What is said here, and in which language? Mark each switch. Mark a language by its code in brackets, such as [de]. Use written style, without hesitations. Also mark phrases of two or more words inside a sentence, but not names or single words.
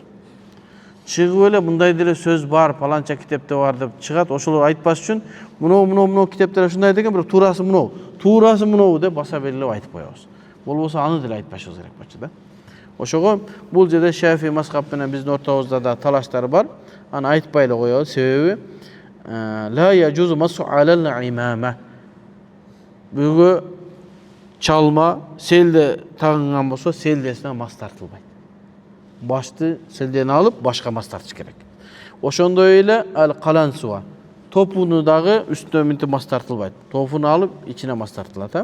[ky] Чыгып эле мындай деле сөз бар, паланча китепте бар деп чыгат, ошолор айтпаш үчүн мынау китептер ушундай деген, бирок туурасы мынау деп баса белгилеп айтып коебуз. Болбосо аны деле айтпашыбыз керек болчу да. Ошого бул жерде Шафи мазхаб менен биздин ортобузда да талаштар бар. Аны айтпай эле коебуз, себеби [ar] لا يجوز المسح على العمامة. [ky] Бүгө чалма селде тагынган болсо, селдесине мас тартылбайт. Башты селден алып, башка мас тартыш керек. Ошондой эле ал калансуа. Топуну дагы үстүнө мынтип мас тартылбайт. Топуну алып, ичине мас тартылат.